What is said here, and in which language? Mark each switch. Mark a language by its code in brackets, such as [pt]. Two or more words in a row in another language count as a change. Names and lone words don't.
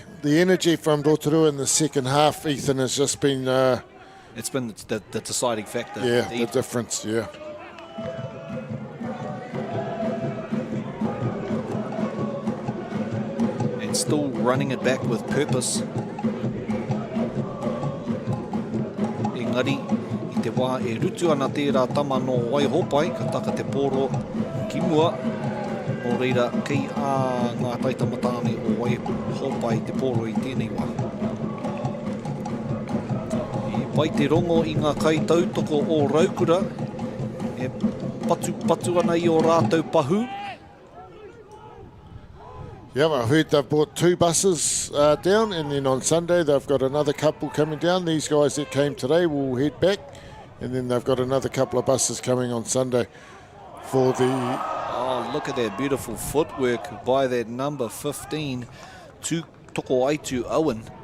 [en] The energy from Rotorua in the second half, Ethan, has just been... it's been the deciding factor. Yeah, the difference, yeah. And still running it back with purpose. [mi] Engari, I te wā e rutu ana tērā tama no Waihopai, ka taka te pōro ki mua. O reira, kei a ngā taitamatāne o Waihopai te pōro i tēnei wā. I pai te rongo i ngā kai tautoko o Raukura, e patu ana i o rātou pahu. [en] Yeah, I heard they've brought 2 buses down, and then on Sunday they've got another couple coming down. These guys that came today will head back, and then they've got another couple of buses coming on Sunday for the... Oh, look at that beautiful footwork by that number 15, Toko Aitu Owen.